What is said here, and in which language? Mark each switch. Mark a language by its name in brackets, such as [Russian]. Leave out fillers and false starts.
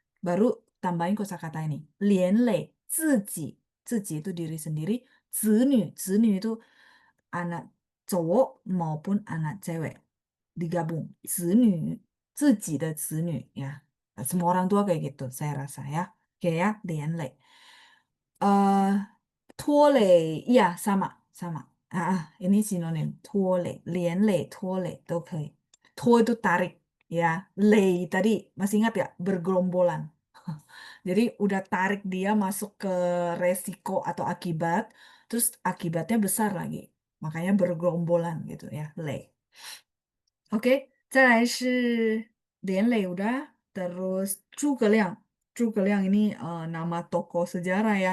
[Indonesian] Baru tambahin kosakata ini. 连累自己, 自己 itu diri sendiri, 子女, 子女 itu anak cowok maupun anak cewek digabung. 子女, [Chinese] 自己的子女 [Indonesian] ya. Semua orang tua kayak gitu, saya rasa ya. Oke ya, 连累. eh 拖累, iya sama, sama. Ini sinonim, [Chinese] 拖累, 连累, 拖累 都可以. [Indonesian] To itu tarik, ya. Lei tadi masih ingat ya, bergerombolan. Jadi udah tarik dia masuk ke resiko atau akibat, terus akibatnya besar lagi. Makanya bergerombolan gitu ya, lei. Oke， [Chinese] 再来是连磊 [Indonesian] udah, terus Zhuge Liang ini nama tokoh sejarah ya.